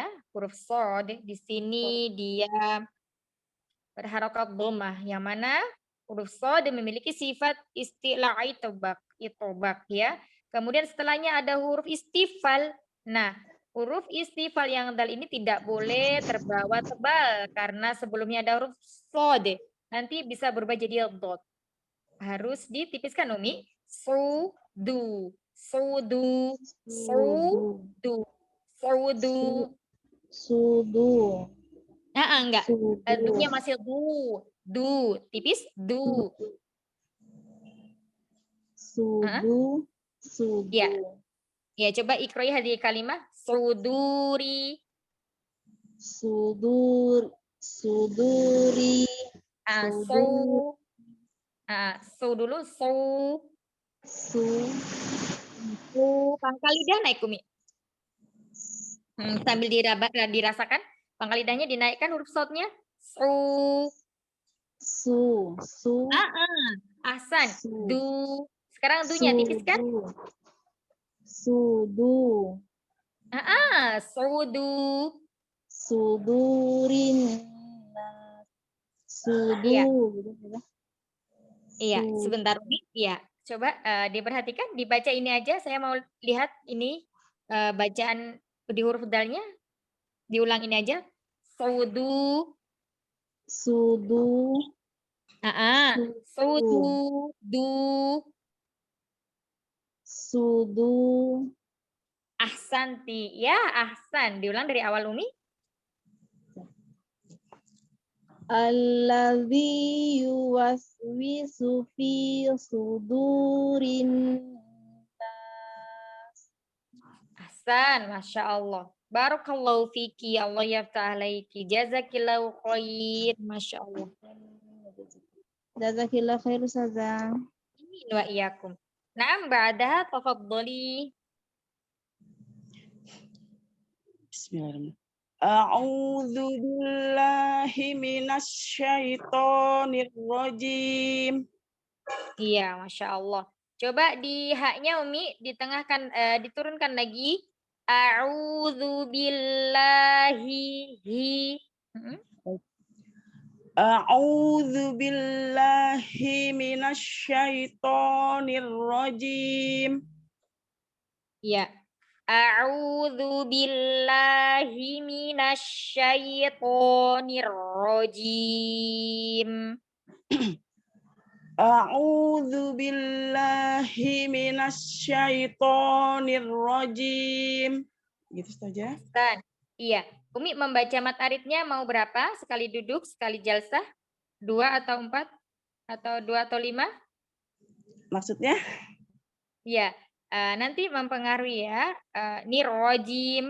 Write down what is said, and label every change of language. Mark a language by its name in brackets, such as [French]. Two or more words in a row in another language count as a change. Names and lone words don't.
[Indonesian] Huruf sod di sini dia berharokat dhammah yang mana huruf sod memiliki sifat [Arabic] استعلاء إطباق [Indonesian] ya. Kemudian setelahnya ada huruf istifal. Nah, huruf istifal yang dal ini tidak boleh terbawa tebal karena sebelumnya ada huruf sod. Nanti bisa berubah jadi dot. Harus ditipiskan Umi. Sudu, sudu, sudu, sudu. Sudu. Enggak. Sudu. Du-nya masih du, tipis du. Sudu. Sudu. Ya. Ya, coba [Arabic] اقرئي هذه الكلمة صدوري. صدور. صدوري. Sudu. [Indonesian] Su dulu su. Su. Su pangkal lidah naik Umi. Sambil dirasakan pangkal lidahnya dinaikkan huruf shotnya. Su. Su. Su. [Arabic] أحسن. Su. Du. [Indonesian] Sekarang dunya tipiskan. Sudu. Sudu. [Arabic] صدورٍ. صدو. [Indonesian] Iya. gitu ya. Iya, Su- sebentar Umi. Iya, coba diperhatikan, dibaca ini aja. Saya mau lihat ini bacaan di huruf dalnya. Diulang ini aja. Sudu. Sudu. Sudu. Du. Sudu. [Arabic] أحسنتِ. [Indonesian] Ya, ahsan. Diulang dari awal Umi. [Arabic] الذي يوسوس في صدور الناس. أحسن، ما شاء الله. بارك الله فيكِ. الله يفتح عليكِ. جزاكِ الله خير. ما شاء الله. جزاكِ الله خير أستاذة. آمين وإياكم. نعم بعدها تفضلي. بسم الله الرحمن الرحيم. أعوذ بالله من الشيطان الرجيم. [Indonesian] Iya, [Arabic] ما شاء الله. [Indonesian] Coba di haknya Umi ditengahkan, diturunkan lagi. [Arabic] أعوذ بالله. أعوذ بالله من الشيطان الرجيم. [Indonesian] Iya. [Arabic] أعوذ بالله من الشيطان الرجيم. أعوذ بالله من الشيطان الرجيم. [Indonesian] Gitu saja. Dan iya, Umi membaca mat aridnya mau berapa? Sekali duduk, sekali jalsah? 2 atau 4? Atau 2 atau 5? Maksudnya? Iya, nanti mempengaruhi ya. [Arabic] الرجيم.